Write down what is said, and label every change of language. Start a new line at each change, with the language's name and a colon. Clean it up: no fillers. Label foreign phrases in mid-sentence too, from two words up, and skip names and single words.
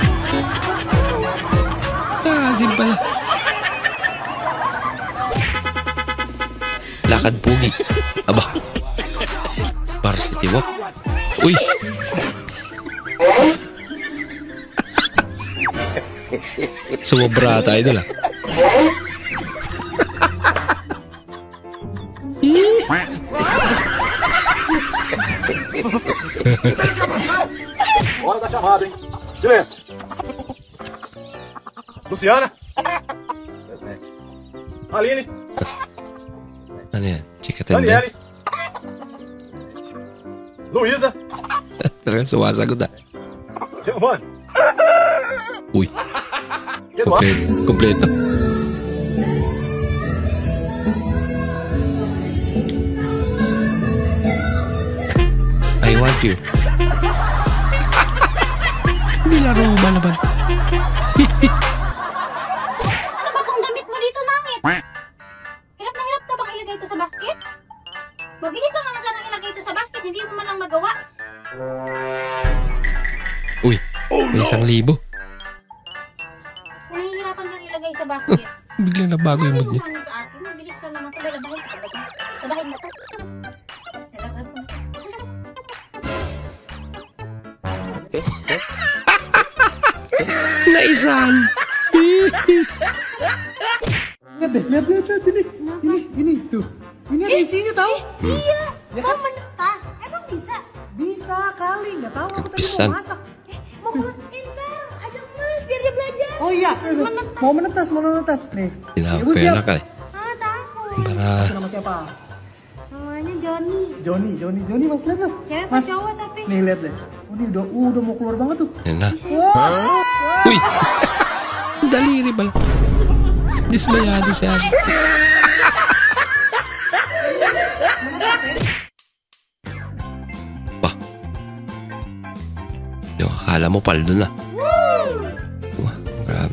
Filipino: Asim pala. Lakad pugi. Aba. Varsity walk. Uy. Sumobra tayo nila.
Portuguese: Hora da chamada, hein? Silêncio. Luciana? Aline?
Filipino: Ano yan? Chika tenda?
Portuguese: Daniele? Luísa?
Filipino: Talagang sumasagot ah.
Portuguese: Giovanni?
Filipino: Uy.
Portuguese: Eduardo?
Filipino: Kompleto.
English: I want you.
Filipino: Nilaro ba naman? Ano ba tong damit mo dito, Mangit? Hirap na hirap ka bang ilagay ito sa basket? Mabilis lang naman sanang ilagay ito sa basket, hindi mo man lang magawa. Uy, may 1,000. Kung nahihirapan kang ilagay sa basket, Biglang nabago yung mood mo niya. kami sa akin, mabilis lang naman ito. Labahin mo to. Nalaghan mo na to. Naisan!
Indonesian: Lihat deh, lihat. Ini, tuh. Ini ada isinya tahu? Iya, mau menetas. Emang bisa? Bisa kali, nggak tahu aku tadi Pisan. mau masak. Mau pintar, ajak Mas biar dia belajar. Oh iya, mau menetas. Nih. Ibu
Filipino: Pinapera
Indonesian: siap?
Filipino: ka eh.
Indonesian: Ah, takut.
Filipino: Para
Indonesian: Nama siapa? Namanya Joni. Joni mas, lihat mas. Cewek apa Mas, cowok tapi? nih lihat deh. Oh, ini udah mau keluar banget tuh.
Filipino: yan na.
Indonesian: Wah,
Filipino: Uy! Daliri pala. Dismayado si Abby. Bah. Yung akala mo paldo na. Wah, grabe.